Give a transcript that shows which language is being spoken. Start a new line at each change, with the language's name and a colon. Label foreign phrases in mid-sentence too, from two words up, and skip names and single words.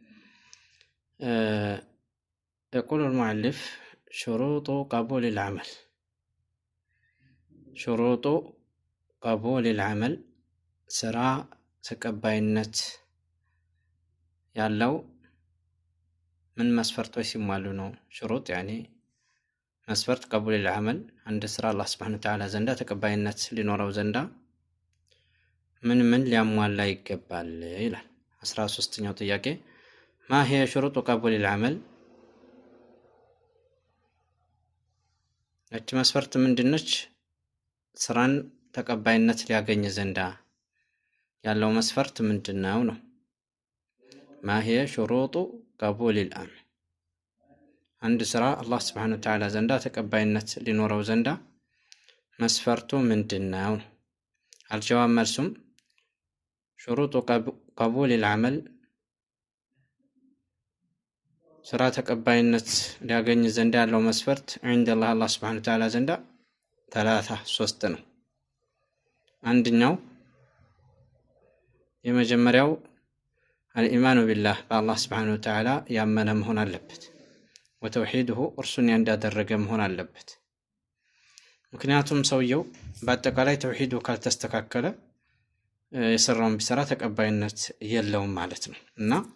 Arabic: يقول المؤلف شروط قبول العمل. شروط قبول العمل
Amharic: ስራ ተቀባይነት ያለው من መስፈርቶች ሲሟሉ ነው።
Arabic: شروط يعني
Amharic: መስፈርት
Arabic: قبول العمل عند
Amharic: ስራ አላህ
Arabic: سبحانه وتعالى
Amharic: ዘንዳ ተቀባይነት ሊኖረው ዘንዳ ምን ሊያሟላ ይገባል ይላል። 13ኛው ጥያቄ
Arabic: ما هي شروط قبول العمل?
Amharic: እቺ መስፈርት ምንድነች? ስራን ተቀባይነት ሊያገኝ ዘንዳ ያለው መስፈርት ምንድነው ነው?
Arabic: ما هي شروط قبول العمل?
Amharic: አንድ ስራ አላህ
Arabic: سبحانه وتعالى
Amharic: ዘንዳ ተቀባይነት ሊኖረው ዘንዳ መስፈርቱ ምንድነው? አልጀዋብ መልሱም
Arabic: شروط قبول العمل
Amharic: ስራ ተቀባይነት ሊያገኝ ዘንዳ ያለው መስፈርት
Arabic: عند الله سبحانه وتعالى
Amharic: ዘንዳ ሶስት ነው። አንደኛው የመጀመሪያው
Arabic: الإيمان بالله
Amharic: በአላህ
Arabic: سبحانه وتعالى
Amharic: ያመነ መሆን አለበት። ወተውሂድሁ እርሱን ያንዳደረገ መሆን አለበት። ምክንያቱም ሰውየው በአጠቃላይ ተውሂዱ ካልተስተካከለ የሰራውን ቢሰራ ተቀባይነት የለውም ማለት ነው እና